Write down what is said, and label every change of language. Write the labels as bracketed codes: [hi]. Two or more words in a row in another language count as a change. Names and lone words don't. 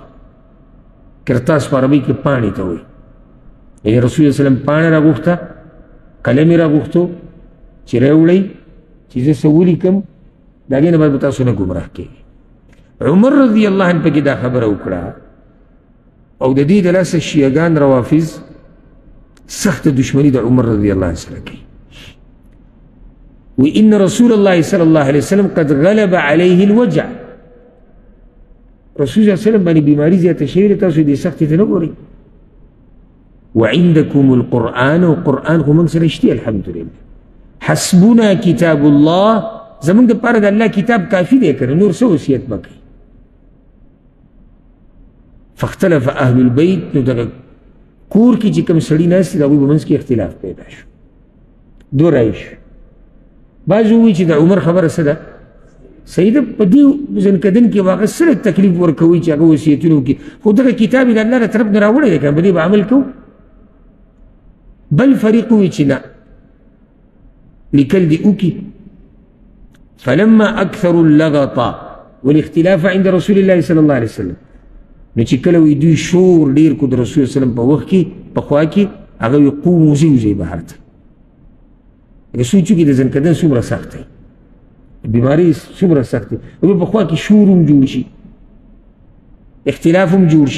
[ps] قرطاس په عربۍ کې پاڼې ته وایي. یعنې رسول الله وسلم پاڼه راغوښته قلم یې راغوښتو چې راوړئ چې زه څه ولیکم د هغې نه بعد به تاسو نه ګمراه کېږئ. عمر [ar] رضی الله عنه [ps] پکې دا خبره وکړه او د دې د لاسه شیعګان روافظ سخته دشمني د عمر [ar] رضی الله عنه [ps] سره کوي. [ar] وإن رسول الله صلى الله عليه وسلم قد غلب عليه الوجع. [ps] رسول الله [ar] صلی الله علیه وسلم [ps] باندې بیماری زیاته شوې ده، تاسو دې سختې ته نه ګورئ. [ar] وعندكم القرآن [ps] وقرآن خو موږ سره شته الحمدلله. [ar] حسبنا کتاب الله، [ps] زمونږ دپاره د الله کتاب کافي دی که نه نور څه وصیت به کوي. [ar] فاختلف اهل البیت، [ps] نو دغه کور کې چې کوم سړي ناست دي د هغوی په منځ کې اختلاف پیدا شو، دو رایې شو. بعض ووایي چې د عمر خبره څه ده صحیح ده، په دې ځنکدن کې به هغه څه تکلیف ورکوي چې هغه وصیتونه وکړي، خو دغه کتاب یې د الله له طرف نه راوړی دی که په دې به عمل کوو. بل فریق ووایي چې نه لیکل دې وکړي. [ar] فلما اكثروا اللغط والاختلاف عند رسول الله صلى الله عليه وسلم، [ps] نو چې کله وی دوی شور ډیر کو د رسول الله وسلم په وخت کې په خوا کې هغه وی قوموا وځئ بهر ته. هغه سوچو کې د ځنکدن څومره سخت دی، بیماري څومره سخت دی، او په خوا کې شور هم جوړ شي اختلاف هم جوړ شي.